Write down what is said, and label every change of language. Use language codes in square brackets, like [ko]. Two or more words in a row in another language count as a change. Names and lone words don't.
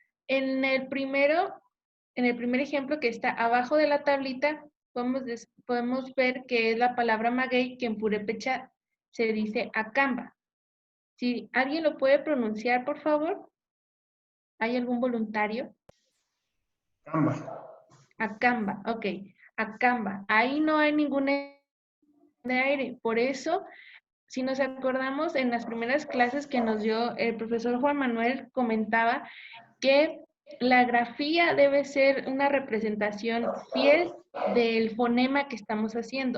[es] En el primero, en el primer ejemplo que está abajo de la tablita, podemos ver que es la palabra maguey, que en purépecha se dice acamba. Si alguien lo puede pronunciar, por favor. ¿Hay algún voluntario? Acamba. Acamba, ok. Acamba. Ahí no hay ningún de aire. Por eso, si nos acordamos, en las primeras clases que nos dio el profesor Juan Manuel, comentaba que la grafía debe ser una representación fiel del fonema que estamos haciendo.